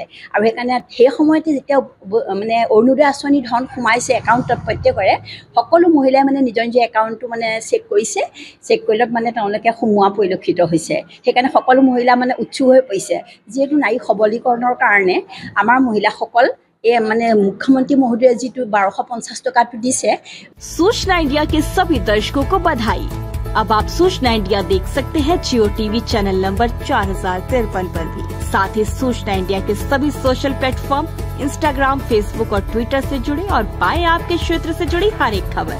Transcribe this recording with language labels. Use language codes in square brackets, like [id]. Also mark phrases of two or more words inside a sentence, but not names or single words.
[as] আৰু সেইকাৰণে সেই সময়তে যেতিয়া মানে অৰুণোদয় আঁচনি ধন সোমাইছে একাউণ্টত প্ৰত্যেকৰে, সকলো মহিলাই মানে নিজৰ নিজৰ একাউণ্টটো মানে চেক কৰিছে, চেক কৰিলত মানে তেওঁলোকে সোমোৱা পৰিলক্ষিত হৈছে। সেইকাৰণে সকলো মহিলা মানে উৎসুক হৈ পৰিছে, যিহেতু নাৰী সবলীকৰণৰ কাৰণে আমাৰ মহিলাসকল মানে মুখ্যমন্ত্ৰী মহোদয় জী 1250 টকা দিছে। [hi] सूचना इंडिया के सभी दर्शकों को बधाई। अब आप सूचना इंडिया देख सकते हैं जियो टीवी चैनल नंबर 4053 पर भी। साथ ही सूचना इंडिया के सभी सोशल प्लेटफॉर्म इंस्टाग्राम, फेसबुक और ट्विटर से जुड़े और पाएं आपके क्षेत्र से जुड़ी हर एक खबर।